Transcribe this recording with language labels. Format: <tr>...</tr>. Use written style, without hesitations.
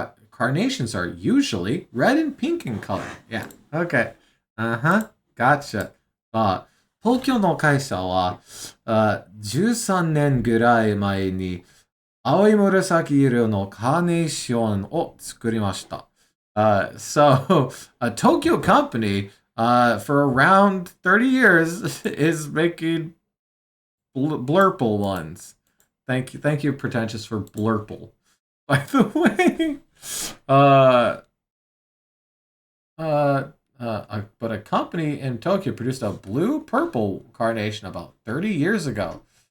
<en>Carnations are usually red and pink in color. Yeah. Okay. Gotcha.</en> <ja>東京の会社は、13年ぐらい前に青い紫色のカーネーションを作りました。</ja> <en>So, a Tokyo company for around 30 years is making blurple ones. Thank you, pretentious, for blurple. By the way, but a company in Tokyo produced a blue-purple carnation about 30 years ago.</en>